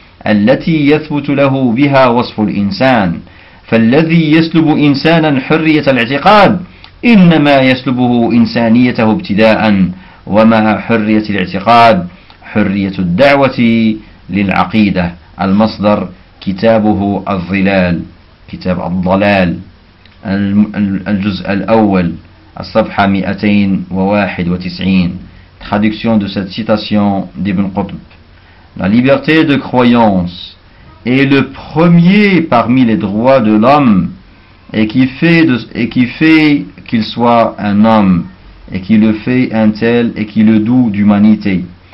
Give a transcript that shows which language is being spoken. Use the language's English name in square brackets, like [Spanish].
[Arabic] التي يثبت له بها وصف الإنسان فالذي يسلب إنسانا حرية الاعتقاد إنما يسلبه إنسانيته ابتداء وما حرية الاعتقاد حرية الدعوة للعقيدة. المصدر كتابه الظلال, كتاب الضلال, الجزء الأول, الصفحة 291. [French] Traduction de cette citation d'Ibn Qutb. La liberté de croyance est le premier parmi les droits de l'homme et qui fait qu'il soit un homme et qui le fait un tel et qui le doue d'humanité.